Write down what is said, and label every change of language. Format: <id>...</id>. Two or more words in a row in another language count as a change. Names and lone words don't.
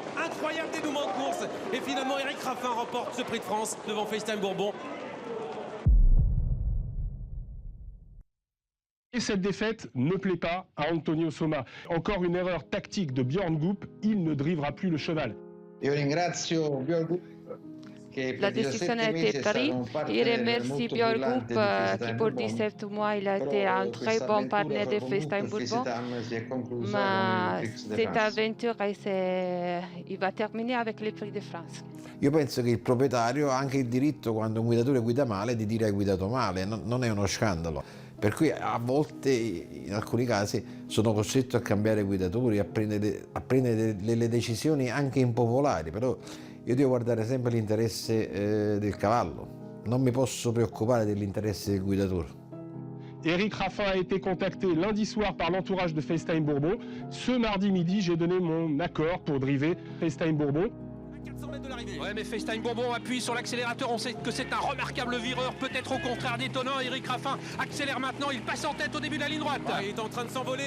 <fr>Incroyable dénouement de course. Et finalement, Eric Raffin remporte ce prix de France devant FaceTime Bourbon. Et cette défaite ne plaît pas à Antonio Soma. Encore une erreur tactique de Björn Goop, il ne drivera plus le cheval.</fr> <it>Io ringrazio Björn Goop.</it> <fr>La décision a été prise. Je remercie Björn Goop qui pour 17 mois il a été un très bon partenaire de FaceTime Bourbon. Ma cette aventure il va terminer avec le Prix de France.</fr> <it>Io penso che il proprietario ha anche il diritto, quando un guidatore guida male, di dire hai guidato male, non è uno scandalo. Per cui a volte, in alcuni casi, sono costretto a cambiare guidatori, a prendere delle decisioni anche impopolari, però io devo guardare sempre l'interesse del cavallo, non mi posso preoccupare dell'interesse del guidatore.</it> <fr>Eric Raffin a été contacté lundi soir par l'entourage de FaceTime Bourbon. Ce mardi midi, j'ai donné mon accord pour driver FaceTime Bourbon. 400 mètres de l'arrivée. Ouais, mais FaceTime Bourbon appuie sur l'accélérateur. On sait que c'est un remarquable vireur, peut-être au contraire détonnant. Eric Raffin accélère maintenant. Il passe en tête au début de la ligne droite. Ouais, il est en train de s'envoler.</fr>